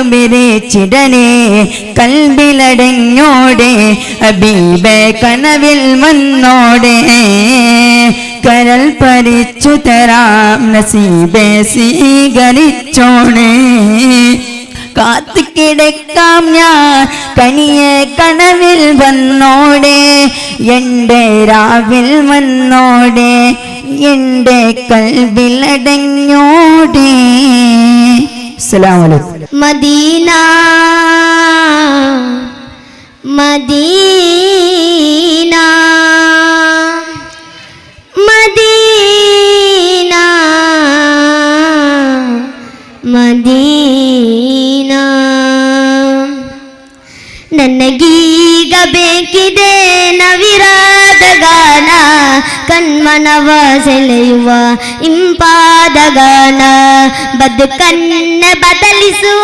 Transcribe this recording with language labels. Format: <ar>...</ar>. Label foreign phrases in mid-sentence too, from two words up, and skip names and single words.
<ml>പിരിച്ചിടണേ കൽബിലടങ്ങോടെ ഹബീബേ കനവിൽ വന്നോടെ കരൽ പരിച്ചു തരാം നസീബേ സ്വീകരിച്ചോണേ കാത്തു കിടക്കാം ഞാൻ കനിയെ കനവിൽ വന്നോടെ എൻ്റെ രാവിൽ വന്നോടെ എൻ്റെ കൽബിലടങ്ങോടെ.</ml> <ar>السلام عليكم.</ar> <ml>മദീന മദീന മദീന</ml> <kn>ಮದೀನ ನನಗೀಗ ಬೇಕಿದೆ ನವಿರಾದ ಗಾನ ಕಣ್ಮನವ ಸೆಳೆಯುವ ಇಂಪಾದ ಗಾನ ಬದುಕನ್ನ ಬದಲಿಸುವ</kn>